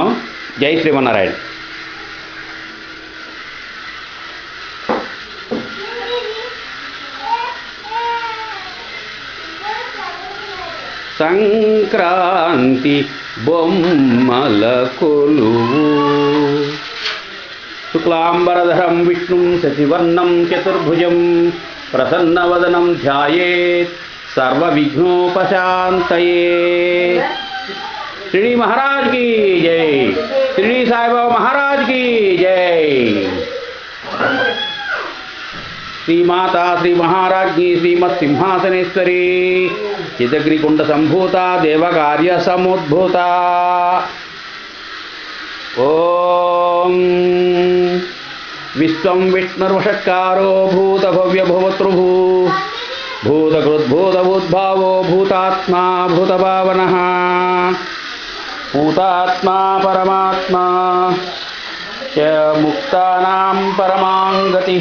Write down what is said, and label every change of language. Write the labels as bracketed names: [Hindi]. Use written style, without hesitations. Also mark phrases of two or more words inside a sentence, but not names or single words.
[Telugu] జై శ్రీమన్నారాయణ. సంక్రాంతి బొమ్మల కొలువు. [Sanskrit] శుక్లాంబరధరం విష్ణుం శశివర్ణం చతుర్భుజం ప్రసన్నవదనం ధ్యాయేత్ సర్వవిఘ్నోపశాంతయే. [Hindi] श्री महाराज की जय. श्री साई बाबा महाराज की जय. [Sanskrit] श्री माता श्री महाराज्ञी श्रीमत् सिंहासनेश्वरी चिदग्निकुंड संभूता देवकार्य समुद्भूता. ओम विश्वं विष्णुर्वषट्कारो भूत भव्य भवतृभू भूतकृद्भूतभूद्भावो भूतात्मा भूतभावनः भूतात्मा परमात्मा च मुक्तानां परमां गतिः.